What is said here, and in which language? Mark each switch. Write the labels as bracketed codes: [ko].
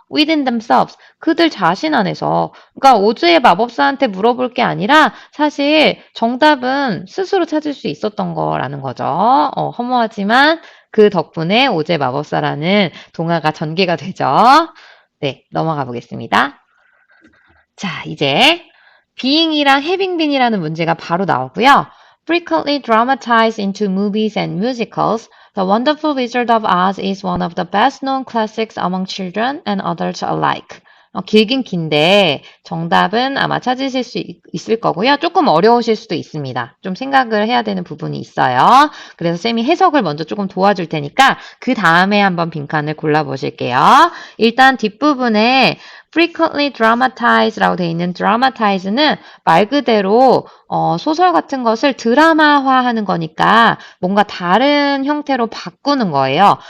[en] within themselves, [ko] 그들 자신 안에서. 그러니까 오즈의 마법사한테 물어볼 게 아니라 사실 정답은 스스로 찾을 수 있었던 거라는 거죠. 허무하지만 그 덕분에 오즈의 마법사라는 동화가 전개가 되죠. 네, 넘어가 보겠습니다. 자, 이제 being이랑 having been이라는 문제가 바로 나오고요. [en] Frequently dramatized into movies and musicals, The Wonderful Wizard of Oz is one of the best-known classics among children and adults alike. [ko] 길긴 긴데 정답은 아마 찾으실 수 있을 거고요. 조금 어려우실 수도 있습니다. 좀 생각을 해야 되는 부분이 있어요. 그래서 쌤이 해석을 먼저 조금 도와줄 테니까 그 다음에 한번 빈칸을 골라보실게요. 일단 뒷부분에 frequently dramatize라고 되어 있는 dramatize는 말 그대로 소설 같은 것을 드라마화하는 거니까 뭔가 다른 형태로 바꾸는 거예요.